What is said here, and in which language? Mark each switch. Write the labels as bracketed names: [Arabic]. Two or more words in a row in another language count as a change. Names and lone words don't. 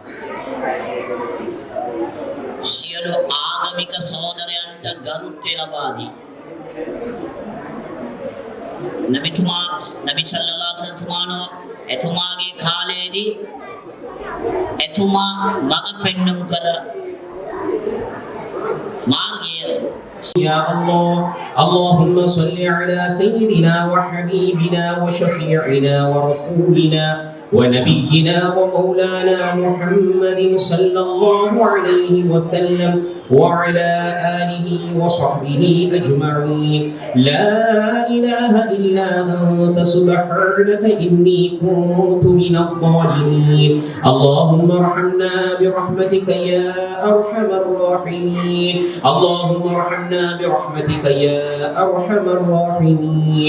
[Sinhala] සියලු ආගමික සහෝදරයන්ට ගරුත්වය ලබා දී නබි [Arabic] صلى الله عليه وسلم [Sinhala] එතුමාගේ කාලයේදී එතුමා මඟ පෙන්වුම් කර මාර්ගය [Arabic] يا الله اللهم صل على سيدنا وحبيبنا وشفيعنا ورسولنا ونبينا ومولانا محمد صلى الله عليه وسلم وعلى آله وصحبه أجمعين لا إله إلا أنت سبحانك إني كنت من الظالمين اللهم ارحمنا برحمتك يا أرحم الراحمين اللهم ارحمنا برحمتك يا أرحم الراحمين